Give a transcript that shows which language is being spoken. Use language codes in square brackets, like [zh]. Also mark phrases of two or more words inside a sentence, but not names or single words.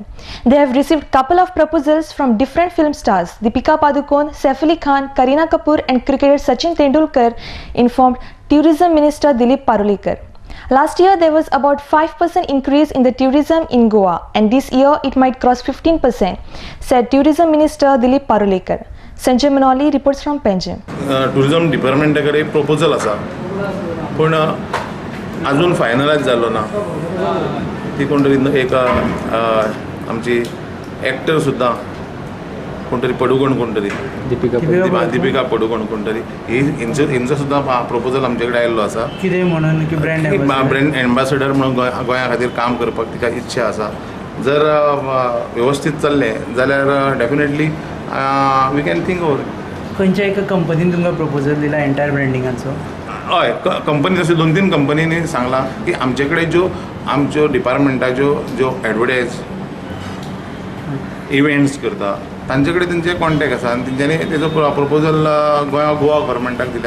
[en] They have received couple of proposals from different film stars Deepika Padukone, Saif Ali Khan, Kareena Kapoor and cricketer Sachin Tendulkar, informed Tourism Minister Dilip Parulekar. Last year there was about 5% increase in the tourism in Goa and this year it might cross 15%, said Tourism Minister Dilip Parulekar. Sanjay Manoli reports from Panjim. [kok] Tourism Department कडे proposal असा पण अजून फायनलाइज झालो ना. ती कोणतरी एक आमची ॲक्टर सुद्धा कोणतरी पडुकोण कोणतरी दीपिका पडुकोण कोणतरी यांचं सुद्धा प्रपोजल आमच्याकडे आयल्लो आसा. कितें म्हणून की [en] brand ambassador [kok] म्हणून गोंया खातीर काम करपाक तिका इच्छा आसा. जर व्यवस्थित चल्लें जाल्यार [en] definitely we can think over. [kok] खंयच्या एका कंपनीन तुमकां प्रपोजल दिला एंटायर ब्रँडिंगाचो? हय, कंपनी तशें 2-3 कंपनींनी सांगला की आमचे कडेन आमच्यो डिपार्टमेंटाच्यो ज्यो [en] advertise events [kok] करता तांचे कडेन तेंचे कॉन्टॅक्ट आसा आनी तेंच्यांनी तेजो प्रपोजल गोवा गव्हर्मेंटाक दिल्या.